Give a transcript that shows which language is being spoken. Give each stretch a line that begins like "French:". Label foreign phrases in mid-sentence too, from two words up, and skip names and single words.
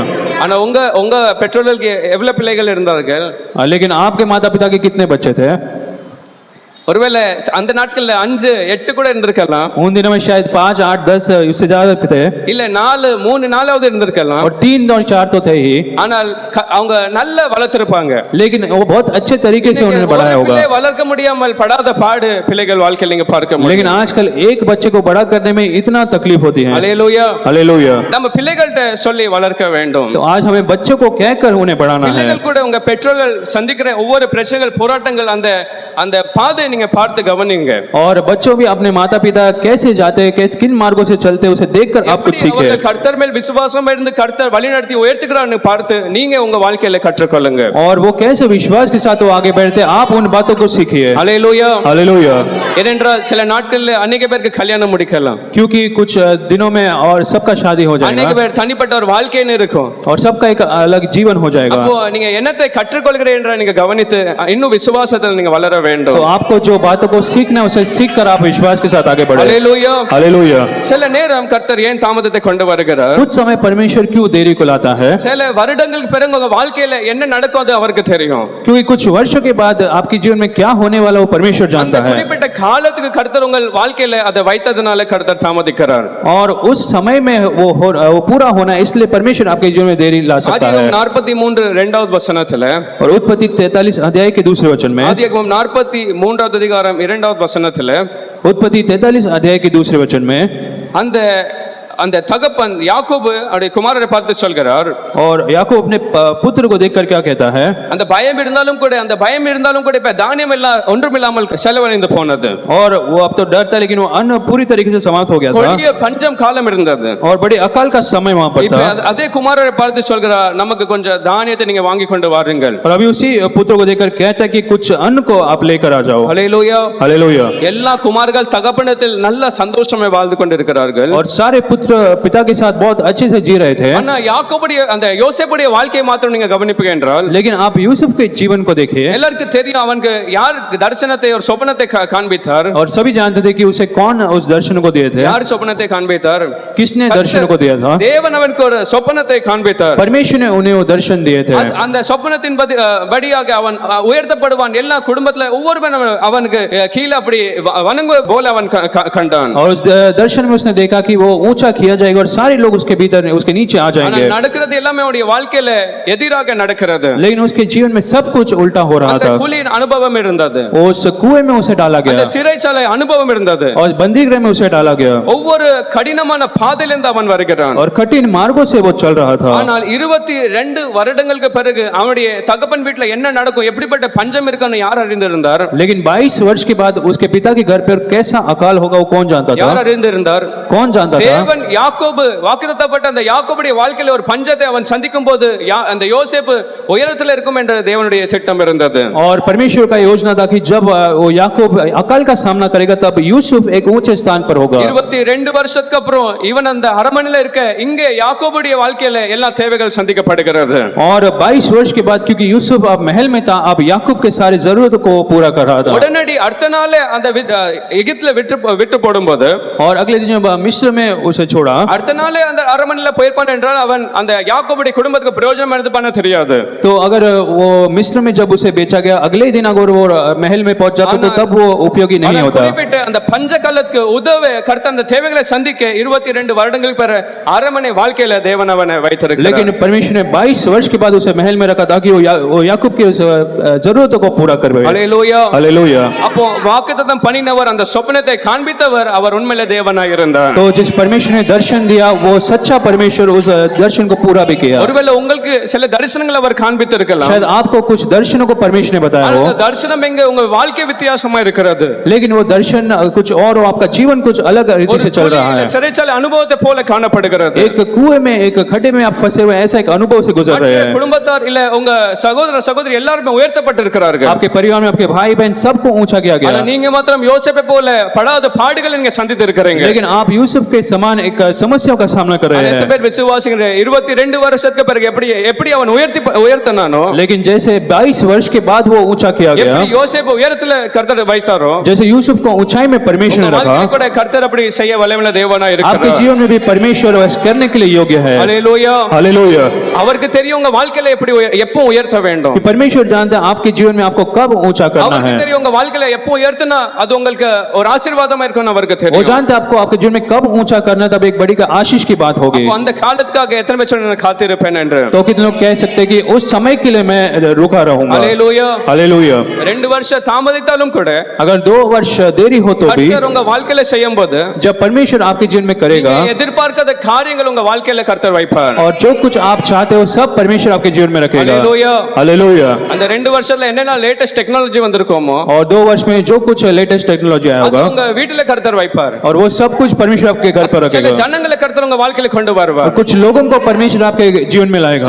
Tamil: ஆனா உங்க பெற்றோர்களுக்கு எவ்வளவு பிள்ளைகள் இருந்தார்கள்?
Hindi: लेकिन आपके माता पिता के कितने बच्चे थे?
Tamil: ஒருவேளை அந்த நாட்கள்ல 5 8 கூட இருந்திருக்கலாம்.
Hindi: उन दिनों में शायद 5 8 10 उससे ज्यादा थे।
Tamil: இல்ல 4 3 4வது இருந்திருக்கலாம்.
Hindi: और 3 और 4 तो थे ही।
Tamil: ஆனால் அவங்க நல்ல வளர்த்திருப்பாங்க.
Hindi: लेकिन वो बहुत अच्छे तरीके से उन्होंने बढ़ाया होगा।
Tamil: பிள்ளை வளர்க்க முடியாமல் படாத பாடு பிள்ளைகள் வாழ்க்கையில் நீங்க பார்க்க முடியும்.
Hindi: लेकिन आजकल एक बच्चे को बड़ा करने में इतना तकलीफ होती है।
Tamil: ஹalleluya.
Hindi: हालेलुया।
Tamil: நம்ம பிள்ளைகள்ட்ட சொல்லி வளர்க்க வேண்டும்.
Hindi: तो आज हमें बच्चों को कहकर उन्हें बढ़ाना है।
Tamil: பிள்ளைகள் கூட உங்க பெற்றோர்கள் சந்திக்கிற ஒவ்வொரு பிரச்சனைகள், போராட்டங்கள், அந்த பாதையை நீங்க பார்த்து கவனிங்க.
Hindi: और बच्चों भी अपने माता पिता कैसे जाते हैं, कैसे किन मार्गों से चलते हैं, उसे देखकर आप कुछ सीखें।
Tamil: அவர்கள் கர்த்தர் மேல் விசுவாசம் இருந்து கர்த்தர் வழிநடத்தி உயர்த்துகிறான்னு பார்த்து நீங்க உங்க வாழ்க்கையில கற்றுக்கொள்ளுங்க.
Hindi: और वो कैसे विश्वास के साथ वो आगे बढ़ते हैं, आप उन बातों को सीखिए।
Tamil: ஹalleluya.
Hindi: हालेलुया।
Tamil: ஏனென்றால் சில நாட்கள்ல अनेक பேருக்கு கல்யாணம் முடிக்கலாம்.
Hindi: क्योंकि कुछ दिनों में और सबका शादी हो अनेक जाएगा
Tamil: பேர் தனிப்பட்ட ஒரு வாழ்க்கைன்னு இருக்கும்.
Hindi: और सबका एक अलग जीवन हो जाएगा।
Tamil: அப்போ நீங்க என்னத்தை கற்றுக்கொள்கிறீர்கள் என்ற நீங்க கவனித்து இன்னும் விசுவாசத்தில் நீங்க வளர வேண்டும்.
Hindi: तो आपको जो बातों को सीखना है उसे सीख कर आप विश्वास के साथ आगे बढ़े।
Tamil: ஹalleluya.
Hindi: हालेलुया।
Tamil: சில நேரம் கர்த்தர் ஏன் தாமதத்தை கொண்டு வருகிறார்?
Hindi: कुछ समय परमेश्वर क्यों देरी को लाता है?
Tamil: சில வருடங்களுக்கு பிறகு உங்க வாழ்க்கையில என்ன நடக்கும் அது அவருக்கு தெரியும்.
Hindi: क्योंकि कुछ वर्षों के बाद आपके जीवन में क्या होने वाला वो परमेश्वर
Tamil: அந்த
Hindi: जानता है।
Tamil: குறிப்பிட்ட காலத்துக்கு கர்த்தர் உங்கள் வாழ்க்கையில அதை வைத்ததனால கர்த்தர் தாமதிக்கிறார்.
Hindi: और उस समय में वो पूरा होना है, इसलिए परमेश्वर आपके जीवन में देरी ला सकता है।
Tamil: ஆதியாகமம் 43 2வது வசனத்துல,
Hindi: और उत्पत्ति 43 अध्याय के दूसरे वचन में,
Tamil: ஆதியாகமம் 43வது அதிகாரம் 2வது வசனத்துல,
Hindi: उत्पत्ति 43 अध्याय के दूसरे वचन में,
Tamil: அந்த தகப்பன் யாக்கோபு அவருடைய குமாரரை பார்த்து சொல்கிறார்.
Hindi: और याकूब अपने पुत्र को देखकर क्या कहता है?
Tamil: அந்த பயம் இருந்தாலும் கூட இப்ப தானியம் எல்லாம் ஒன்றுமில்லாமல் செலவழிந்து போனது.
Hindi: और वो अब तो डर था लेकिन वो अन्न पूरी तरीके से समाप्त हो गया था।
Tamil: கொடிய பஞ்சம் காலம் இருந்தது.
Hindi: और बड़ी अकाल का समय वहां पर
Tamil: இப்ப
Hindi: था।
Tamil: அதே குமாரரை பார்த்து சொல்கிறார், நமக்கு கொஞ்சம் தானியத்தை நீங்க வாங்கி கொண்டு வாருங்கள்.
Hindi: और अभी उसी पुत्र को देखकर कहता है कि कुछ अन्न को आप लेकर आ जाओ।
Tamil: ஹalleluya.
Hindi: हालेलुया।
Tamil: எல்லா குமார்கள் தகப்பனத்தில் நல்ல சந்தோஷமே வாழ்ந்து கொண்டிருக்கிறார்கள்.
Hindi: और सारे पुत्र पिता के साथ बहुत अच्छे से जी रहे थे।
Tamil: ஆனா யாக்கோபுடைய அந்த யோசேப்புடைய வாழ்க்கையை மாத்திரம் நீங்க கவனிப்பீங்க என்றால்,
Hindi: लेकिन आप यूसुफ के जीवन को देखिए,
Tamil: எல்லாருக்கும் தெரியும் அவனுக்கு யார் தரிசனத்தை ஒரு சொப்பனத்தை காண்பித்தார்.
Hindi: और सभी जानते थे कि उसे कौन उस दर्शन को दिए थे।
Tamil: யார் சொப்பனத்தை காண்பித்தார்?
Hindi: किसने दर्शन को दिया था?
Tamil: தேவன் அவனுக்கு ஒரு சொப்பனத்தை காண்பித்தார்.
Hindi: परमेश्वर ने उन्हें वो दर्शन दिए थे।
Tamil: அந்த சொப்பனத்தின் படியாக அவன் உயர்த்தப்படுவான். எல்லா குடும்பத்துல ஒவ்வொருவன் அவனுக்கு கீழே அப்படி வணங்குவது போல அவன் கண்டான்.
Hindi: और उस दर्शन में उसने देखा कि वो ऊंचा किया जाएगा और सारे लोग उसके भीतर उसके नीचे आ जाएंगे।
Tamil: நடக்கிறது எல்லாமே அவனுடைய வாழ்க்கையில எதிராக நடக்கிறது.
Hindi: लेकिन उसके जीवन में सब कुछ उल्टा हो रहा था।
Tamil: குழியின் அனுபவம் இருந்தது,
Hindi: उस कुएं में उसे डाला गया,
Tamil: சிறைச்சாலை அனுபவம் இருந்தது,
Hindi: और बंदीगृह में उसे डाला गया।
Tamil: ஒவ்வொரு கடினமான பாதையிலிருந்து அவன் வருகிறான்
Hindi: और कठिन मार्गों से वो चल रहा था।
Tamil: ஆனால் 22 வருடங்களுக்கு பிறகு அவனுடைய தகப்பன் வீட்டுல என்ன நடக்கும், எப்படிப்பட்ட பஞ்சம் இருக்குன்னு யார் அறிந்திருந்தார்?
Hindi: लेकिन 22 वर्ष के बाद उसके पिता के घर पर कैसा अकाल होगा वो कौन जानता था?
Tamil: யார் அறிந்திருந்தார்?
Hindi: कौन जानता था?
Tamil: தேவன் யாக்கோபு வாக்குத்தத்தப்பட்ட அந்த யாக்கோபுடைய வாழ்க்கையில ஒரு பஞ்சத்தை அவன் சந்திக்கும் போது அந்த யோசேப்பு உயரத்தில் இருக்கும் என்ற தேவனுடைய திட்டம் இருந்தது.
Hindi: और परमेश्वर का योजना था कि जब वो याकूब अकाल का सामना करेगा तब यूसुफ एक ऊंचे स्थान पर होगा।
Tamil: 22 வருஷத்துக்கு அப்புறம் இவன் அந்த அரமனையில இருக்க இங்கே யாக்கோபுடைய வாழ்க்கையில எல்லா தேவைகள் சந்திக்கப்படுகிறது.
Hindi: और 22 वर्ष के बाद क्योंकि यूसुफ अब महल में था, अब याकूब के सारे जरूरतों को पूरा कर रहा था।
Tamil: உடனடி அடுத்த நாள் அந்த எகிப்துல விட்டு போடும்போது,
Hindi: और अगले दिन जब मिस्र में उसे छोड़ा
Tamil: அடுத்த நாளே அந்த அரமனையில போயிருப்பான் என்றால் அவன் அந்த யாக்கோபுடைய குடும்பத்துக்கு பிரயோஜனம் எடுத்து பண்ண தெரியாது.
Hindi: तो अगर वो मिस्र में जब उसे बेचा गया अगले दिन अगर वो महल में पहुंच जाता तो तब वो उपयोगी नहीं होता.
Tamil: குறிப்பிட்ட அந்த பஞ்ச காலத்துக்கு உதவ கர்த்தர் அந்த தேவைகளை சந்திக்க 22 வருடங்களுக்கு பிறகு அரமனை வாழ்க்கையில தேவன் அவனை வைத்திருக்கிறார்.
Hindi: लेकिन परमेश्वर ने 22 वर्ष के बाद उसे महल में रखा ताकि वो याकूब की उस जरूरतों को पूरा करवे. हालेलुया हालेलुया.
Tamil: அப்போ வாக்குத்தத்தம் பண்ணினவர் அந்த சொப்பனத்தை காண்பித்தவர் அவர் உண்மையிலே தேவனாய் இருந்தார்.
Hindi: तो जिस परमेश्वर ने दर्शन दिया वो सच्चा परमेश्वर उस दर्शन को पूरा भी किया.
Tamil: ஒருவேளை உங்களுக்கு சில தரிசனங்களை அவர் காண்பித்திருக்கலாம்.
Hindi: शायद आपको कुछ दर्शनों को परमेश्वर ने बताया हो.
Tamil: தரிசனம் எங்க உங்க வாழ்க்கை வித்தியாசமா இருக்கிறது.
Hindi: लेकिन वो दर्शन कुछ और हो, आपका जीवन कुछ अलग रीति से चल रहा है.
Tamil: சிறைச்சாலை அனுபவத்தை போல காணப்படுகிறது.
Hindi: एक कुएं में एक खड्डे में आप फंसे हुए ऐसा एक अनुभव से गुजर रहे हैं.
Tamil: குடும்பத்தார் இல்ல உங்க சகோதர சகோதரி எல்லாரும் உயர்த்தப்பட்டிருக்கிறார்கள்.
Hindi: आपके परिवार में आपके भाई बहन सबको ऊंचा किया गया.
Tamil: நீங்க மாத்திரம் யோசேப்பை போல படாத பாடுகளை நீங்க சந்தித்து இருக்கிறீங்க.
Hindi: लेकिन आप यूसुफ के समान एक समस्याओं का सामना कर रहे हैं.
Tamil: பேர் விசுவாசிகள் 22 வருஷத்துக்கு பிறகு எப்படி அவன் உயர்த்தனானோ,
Hindi: लेकिन जैसे 22 वर्ष के बाद वो ऊंचा किया गया,
Tamil: எப்படி யோசேப்பு உயரத்துல கர்த்தர் வைத்தாரோ,
Hindi: जैसे यूसुफ को ऊंचाई में परमेश्वर ने रखा,
Tamil: கூட கர்த்தர் அப்படி செய்ய வல்லமையுள்ள தேவனாய் இருக்கிறார்.
Hindi: आपके जीवन में भी परमेश्वर वैसा करने के लिए योग्य है. हालेलुया. हालेलुया.
Tamil: அவருக்கு தெரியும் உங்க வாழ்க்கையில எப்படி எப்போ உயர்த்த வேண்டும்.
Hindi: कि परमेश्वर जानता है आपके जीवन में आपको कब ऊंचा करना है.
Tamil: அவருக்கு தெரியும் உங்க வாழ்க்கையில எப்போ உயர்த்தினா அது உங்களுக்கு ஒரு ஆசீர்வாதமா இருக்கும்னு அவருக்கு தெரியும்.
Hindi: वो जानता है आपको आपके जीवन में कब ऊंचा करना तब एक बड़ी का आशीष की बात होगी.
Tamil: அப்ப அந்த காலத்துக்காக எத்தனை பேர் நான் காத்திருப்பேன் என்று.
Hindi: तो कितने लोग कह सकते हैं कि उस समय के लिए मैं रुका रहूंगा. हालेलुया. हालेलुया.
Tamil: 2 வருஷம் தாமதித்தாலும் கூட
Hindi: अगर 2 वर्ष देरी हो तो भी
Tamil: கர்த்தர் உங்க வாழ்க்கையில செய்யும்போது
Hindi: जब परमेश्वर आपके जीवन में करेगा,
Tamil: எதிர்பார்க்காத காரியங்கள் உங்க வாழ்க்கையில கர்த்தர் வைப்பார்.
Hindi: और जो कुछ आप चाहते हो सब परमेश्वर आपके जीवन में रखेगा. हालेलुया. हालेलुया.
Tamil: அந்த 2 வருஷத்துல என்னென்ன
English: latest technology
Tamil: வந்திருக்கோமோ,
Hindi: और 2 वर्ष में जो कुछ
English: latest technology
Hindi: आया होगा,
Tamil: உங்க வீட்ல கர்த்தர் வைப்பார்.
Hindi: और वो सब कुछ परमेश्वर आपके घर पर
Tamil: சில
Hindi: रखेगा.
Tamil: ஜனங்களை கர்த்தர் உங்க வாழ்க்கையில கொண்டு வருவார்.
Hindi: कुछ लोगों को परमेश्वर आपके जीवन में लाएगा.